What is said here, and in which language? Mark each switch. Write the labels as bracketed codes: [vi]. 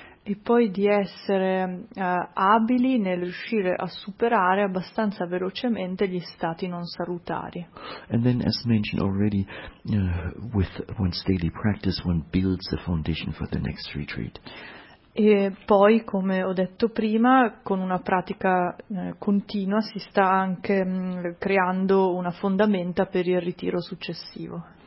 [it] E poi di essere abili nel riuscire a superare abbastanza velocemente gli stati non salutari. [en] And then, as mentioned already, with one's daily practice, one builds a foundation for the next retreat. [it] E poi, come ho detto prima, con una pratica continua si sta anche creando una fondamenta per il ritiro successivo.